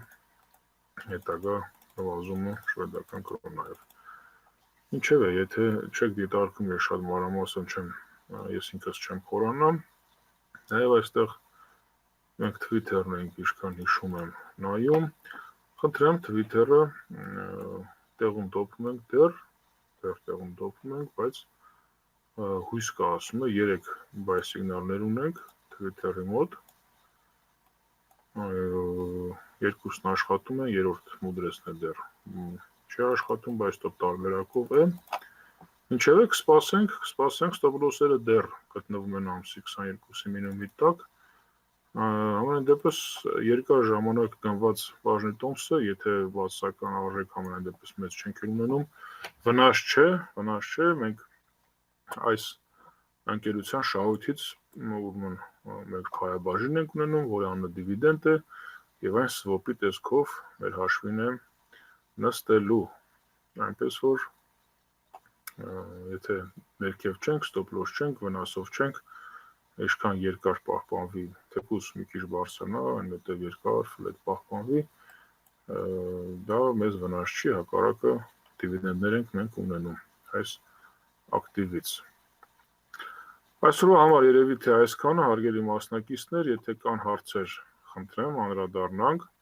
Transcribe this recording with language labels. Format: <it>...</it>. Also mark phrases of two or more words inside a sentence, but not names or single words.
<hy>հետագա նվազումը շվեդական կրոնայով։ Ինչևէ, եթե չեք դիտարկում, ես շատ մանրամասն չեմ, ես ինքս չեմ խորանամ, նաեւ այստեղ մենք Twitter-ն ենք ինչքան հիշում եմ նայում, խնդրեմ Twitter-ը տեղում դոփում ենք տեղում դոփում ենք, բայց հույս կա ասում է 3 բայ սիգնալներ ունենք Twitter-ի մոտ, երկուսն աշխատում են, երրորդ մուդրեսն է դեռ չի աշխատում, բայց stop տարբերակով է, ինչևէ կսպասենք</hy> <en>stop loss-</en> <hy>երը դեռ գտնվում են ամսի 22-ի մինիմումի տակ, ամեն դեպս երկար ժամանակ գնված բաժնի տոմսը, եթե բացասական արժեք ամեն դեպս մեծ չենք ունենում, վնաս չէ, մենք այս ընկերության շահույթից մեր քայաբաժին ենք ունենում, որի անունը դիվիդենդ է եւ այն swap-ի տեսքով մեր հաշվին է նստելու, այնպես որ եթե ներքև չենք,</hy> <en>stop loss</en> <hy>չենք, վնասով չենք, ինչքան երկար պահպանվի, թեկուզ մի քիչ բարձրանա, այնուհետև երկար ֆլետ պահպանվի, դա մեզ վնաս չի, հակառակը դիվիդենդներ ենք մենք ունենում այս ակտիվից։ Այսօրվա համար երևի թե այսքանը, հարգելի մասնակիցներ, եթե կան հարցեր, խնդրեմ անդրադառնանք։</hy>